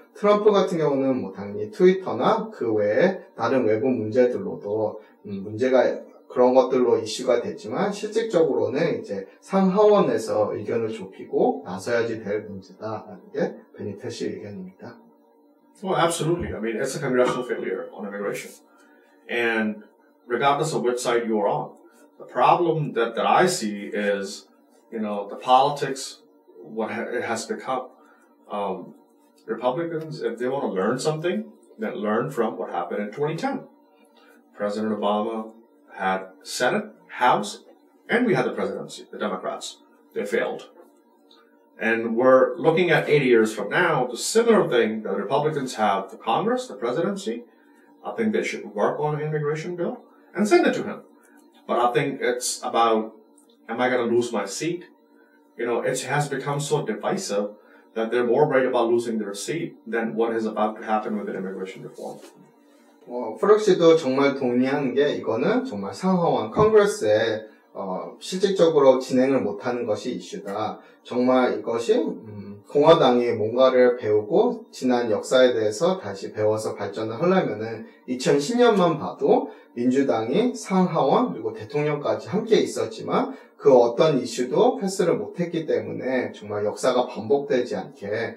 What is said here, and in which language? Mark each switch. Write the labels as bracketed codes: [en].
[ko] 트럼프 같은 경우는 당연히 트위터나 그 외에 다른 외부 문제들로도 문제가 그런 것들로 이슈가 됐지만 실질적으로는 이제 상하원에서 의견을 좁히고 나서야지 될 문제다라는 게 베니타 씨 의견입니다. [en] Well, absolutely. I mean, it's a congressional failure on immigration. And regardless of which side you're on, the problem that I see is, the politics, what it has become. Republicans, if they want to learn something, then learn from what happened in 2010. President Obama had Senate, House, and we had the presidency, the Democrats. They failed. And we're looking at 80 years from now, the similar thing that Republicans have the Congress, the presidency. I think they should work on an immigration bill and send it to him. But I think it's about, am I going to lose my seat? It has become so divisive that they're more worried about losing their seat than what is about to happen with an immigration reform. [ko] 프럭 씨도 정말 동의하는 게 이거는 정말 상하원 컨그레스에 실질적으로 진행을 못하는 것이 이슈다. 정말 이것이 공화당이 뭔가를 배우고 지난 역사에 대해서 다시 배워서 발전을 하려면은 2010년만 봐도 민주당이 상하원 그리고 대통령까지 함께 있었지만 그 어떤 이슈도 패스를 못했기 때문에 정말 역사가 반복되지 않게